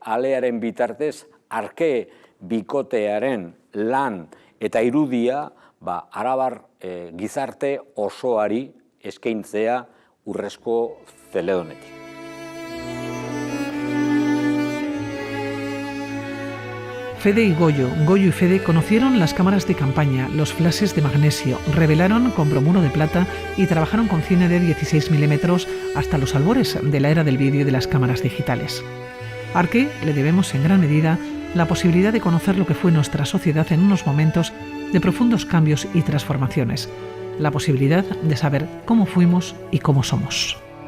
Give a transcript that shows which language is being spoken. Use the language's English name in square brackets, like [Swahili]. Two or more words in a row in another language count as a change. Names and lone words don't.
[Basque] alearen bitartez arke bikotearen lan eta irudia arabar gizarte osoari eskaintzea urrezko zeledonetik. [Spanish] Fede y Goyo y Fede conocieron las cámaras de campaña, los flashes de magnesio, revelaron con bromuro de plata y trabajaron con cine de 16 milímetros hasta los albores de la era del vídeo y de las cámaras digitales. A Arque le debemos en gran medida la posibilidad de conocer lo que fue nuestra sociedad en unos momentos de profundos cambios y transformaciones, la posibilidad de saber cómo fuimos y cómo somos.